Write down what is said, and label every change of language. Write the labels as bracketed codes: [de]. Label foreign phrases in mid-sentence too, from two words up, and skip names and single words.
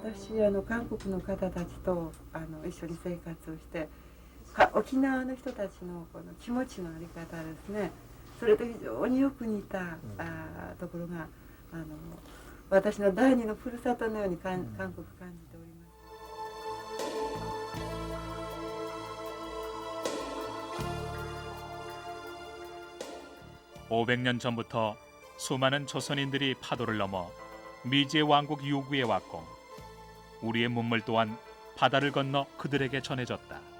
[ja] 私韓国の方たちと一緒に生活をして沖縄の人たちのこの気持ちのあり方ですね、それと非常によく似たところが私の第二のふるさとのように韓国感じております。 [ko] 500년 전부터 수많은 조선인들이 파도를 넘어 미지의 왕국 유구에 왔고 우리의 문물 또한 바다를 건너 그들에게 전해졌다.